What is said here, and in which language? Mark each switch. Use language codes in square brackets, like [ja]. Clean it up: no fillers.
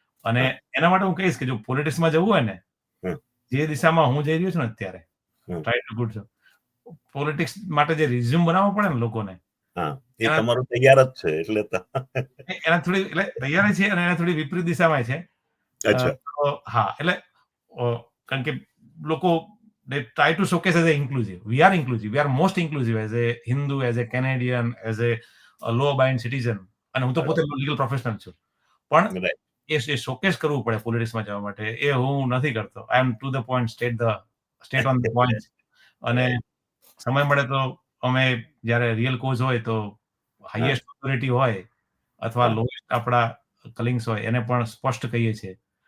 [gu] અને એના માટે હું કહીશ કે જો પોલિટિક્સમાં જવું હોય ને, જે દિશામાં હું જઈ રહ્યો છું ને અત્યારે, [en] Try to good. [gu] પોલિટિક્સ માટે જે રિઝ્યુમ બનાવવો પડે ને લોકોને, એ તમારું તૈયાર જ છે, એટલે એના થોડી, એટલે તૈયાર છે અને એના થોડી વિપરીત દિશામાં છે. હા, એટલે કારણ કે લોકો [en] they try to showcase as a inclusive. We are inclusive. We are most inclusive as a Hindu, as a Canadian, as a law-abiding citizen. [gu] અને હું તો પોતે લીગલ પ્રોફેશનલ છું, પણ એ શોકેસ કરવું પડે પોલિટિક્સમાં જવા માટે. એ હું નથી કરતો. [en] I am to the point, [gu] state on the point. અને સમય મળે તો અમે જ્યારે રિયલ કોઝ હોય તો હાઈએસ્ટ ઓથોરિટી હોય અથવા લોએસ્ટ આપણા કલિંગ્સ હોય એને પણ સ્પષ્ટ કહીએ છીએ.